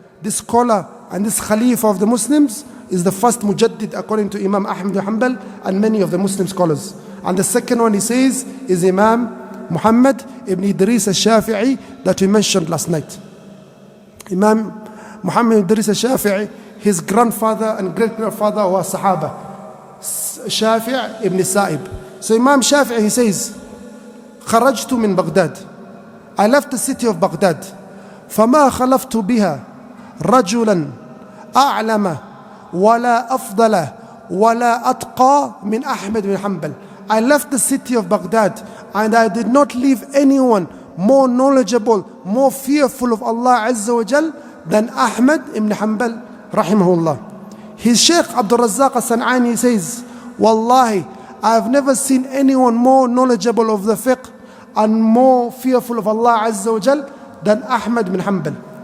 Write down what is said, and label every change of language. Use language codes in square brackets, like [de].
[en] This scholar and this Khalifa of the Muslims is the first mujaddid according to Imam Ahmad ibn Hanbal and many of the Muslim scholars. And the second one, he says, is Imam Muhammad ibn Idris al-Shafi'i that we mentioned last night. Imam Muhammad Idris al-Shafi'i, his grandfather and great-grandfather were Sahaba, Shafi' ibn Sa'ib. So Imam Shafi'i, he says, [ar] خرجت من بغداد, [en] I left the city of Baghdad, [ar] فما خلفت بها رجلا أعلم ولا أفضل ولا أتقى من أحمد بن حنبل. [en] I left the city of Baghdad and I did not leave anyone more knowledgeable, more fearful of Allah Azza wa Jal than Ahmad ibn Hanbal rahimahullah. His Shaykh Abdul Razzaq al-San'ani says, Wallahi, I have never seen anyone more knowledgeable of the fiqh and more fearful of Allah Azza wa Jal than Ahmad bin Hanbal.